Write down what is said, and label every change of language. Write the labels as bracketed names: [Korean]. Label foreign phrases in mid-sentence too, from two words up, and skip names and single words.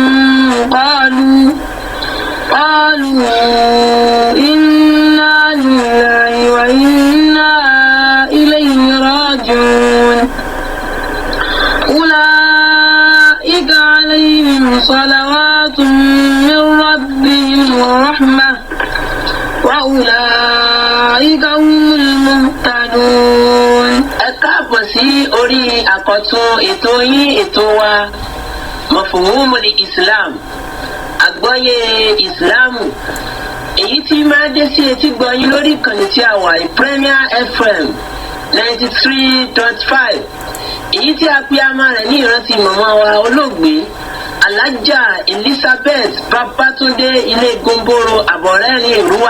[Arabic] قالوا إنا لله وإنا إليه راجعون أولئك عليهم صلوات من ربهم ورحمة وأولئك هم المهتدون. [Yoruba] Káàbọ̀ sí orí àkọ́tún ètò yín ètò wa Mafhumul Islam Agboye Islam èyí tí máa dé sí etí gbọ̀nyìn lórí ìkànnì tí a wà Premier FM 93.5 èyí tí a pe àmà rẹ̀ ní ìrántí màmá wa olóògbé Alhaja Elizabeth Babatunde ilé Gomboro àbọ̀rẹ́rìn Èrúwà.